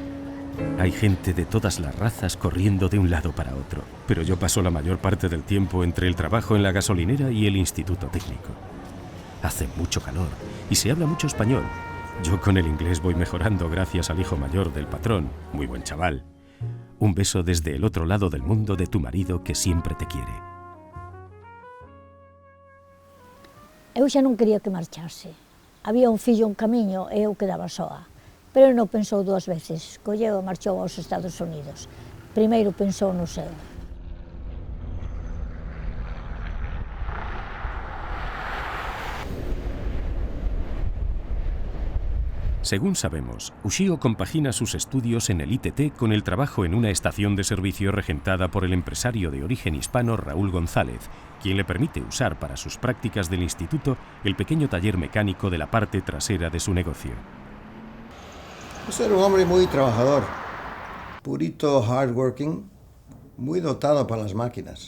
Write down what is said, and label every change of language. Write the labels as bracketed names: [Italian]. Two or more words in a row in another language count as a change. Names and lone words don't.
[Spanish] Hay gente de todas las razas corriendo de un lado para otro, pero yo paso la mayor parte del tiempo entre el trabajo en la gasolinera y el instituto técnico. Hace mucho calor, y se habla mucho español. Yo con el inglés voy mejorando gracias al hijo mayor del patrón, muy buen chaval. Un beso desde el otro lado del mundo de tu marido que siempre te quiere. [Galician] Eu xa non quería que marchase. Había un fillo en camiño e eu quedaba soa. Pero non pensou dúas veces, colleu e marchou aos Estados Unidos. Primeiro pensou no seu. [Spanish] Según sabemos, Ushio compagina sus estudios en el ITT con el trabajo en una estación de servicio regentada por el empresario de origen hispano Raúl González, quien le permite usar para sus prácticas del instituto el pequeño taller mecánico de la parte trasera de su negocio. Pues era un hombre muy trabajador, purito, hardworking, muy dotado para las máquinas.